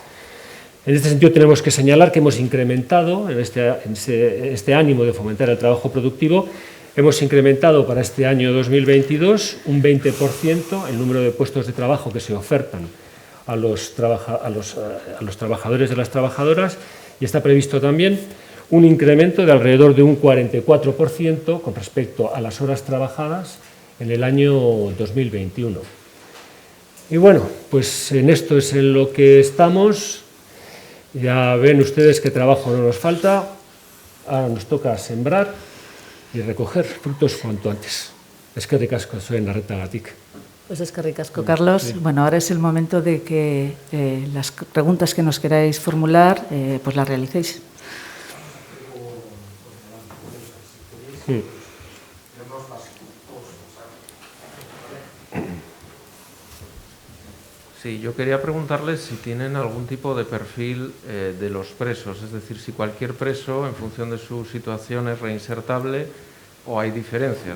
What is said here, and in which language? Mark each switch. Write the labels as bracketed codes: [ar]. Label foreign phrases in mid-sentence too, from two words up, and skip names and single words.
[es] En este sentido, tenemos que señalar que hemos incrementado, en este ánimo de fomentar el trabajo productivo, hemos incrementado para este año 2022 un 20% el número de puestos de trabajo que se ofertan a los trabajadores y las trabajadoras, y está previsto también un incremento de alrededor de un 44% con respecto a las horas trabajadas en el año 2021. Y bueno, pues en esto es en lo que estamos. Ya ven ustedes qué trabajo no nos falta. Ahora nos toca sembrar y recoger frutos cuanto antes. [eu] Eskerrik asko zuen arretagatik. Pues eskerrik asko, [es] Carlos. Sí. Bueno, ahora es el momento de que las preguntas que nos queráis formular, pues las realicéis. Sí. Sí, yo quería preguntarles si tienen algún tipo de perfil de los presos, es decir, si cualquier preso, en función de su situación, es reinsertable o hay diferencias.